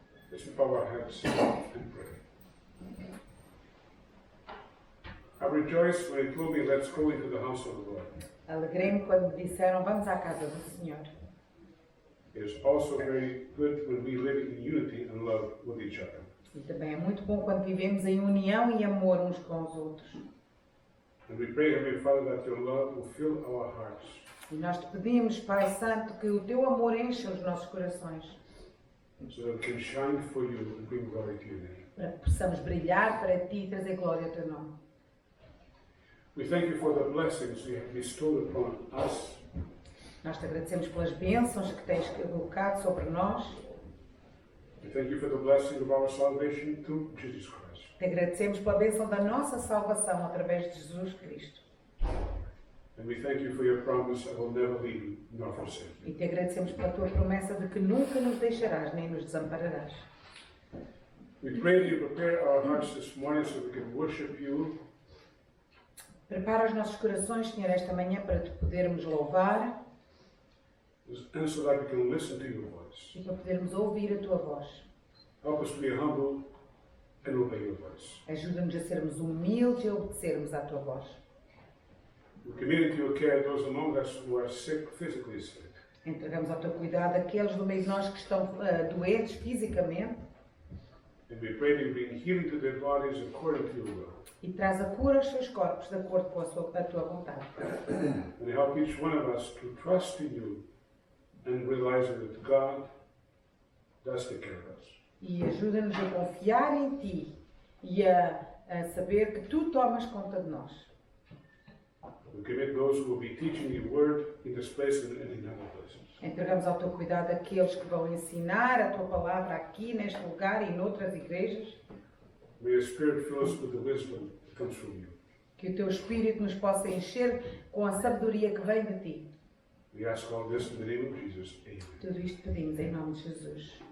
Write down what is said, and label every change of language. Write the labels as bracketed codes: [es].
[en] Let's bow our heads and pray. I rejoiced when he told me, let's go into the house of the Lord. [pt] Alegrei-me quando me disseram, vamos à casa do Senhor. [en] It is also very good when we live in unity and love with each other. [pt] E também é muito bom quando vivemos em união e amor uns com os outros. [en] And we pray, Heavenly Father, that your love will fill our hearts. [pt] E nós te pedimos, Pai Santo, que o teu amor encha os nossos corações. [en] So that we can shine for you and bring glory to your name. [pt] Para que possamos brilhar para ti e trazer glória ao teu nome. [en] We thank you for the blessings you have bestowed upon us. [pt] Nós te agradecemos pelas bênçãos que tens colocado sobre nós. [en] We thank you for the blessing of our salvation through Jesus Christ. [pt] Te agradecemos pela bênção da nossa salvação através de Jesus Cristo. [en] And we thank you for your promise I will never leave you nor forsake you. [pt] E te agradecemos pela tua promessa de que nunca nos deixarás nem nos desampararás. [en] We pray that you prepare our hearts this morning so we can worship you. [pt] Prepara os nossos corações, Senhor, esta manhã para te podermos louvar [en] And so that we can listen to your voice. [pt] e para podermos ouvir a tua voz. [en] Help us to be humble and obey your voice. [pt] Ajuda-nos a sermos humildes e a obedecermos à tua voz. [en] We commit into your care those among us who are sick, physically sick. [pt] Entregamos ao teu cuidado aqueles do meio de nós que estão doentes fisicamente [en] And we pray that you bring healing to their bodies according to your will. [pt] e traz a cura aos seus corpos de acordo com a tua vontade. [en] And help each one of us to trust in you and realize that God does take care of us. [pt] E ajuda-nos a confiar em ti e a saber que tu tomas conta de nós. [en] We commit those who will be teaching your word in this place and in other places. [pt] Entregamos ao teu cuidado aqueles que vão ensinar a tua palavra aqui, neste lugar e noutras igrejas. [en] May your Spirit fill us with the wisdom that comes from you. [pt] Que o teu Espírito nos possa encher com a sabedoria que vem de ti. [en] We ask all this in the name of Jesus. Amen. [pt] Tudo isto pedimos em nome de Jesus.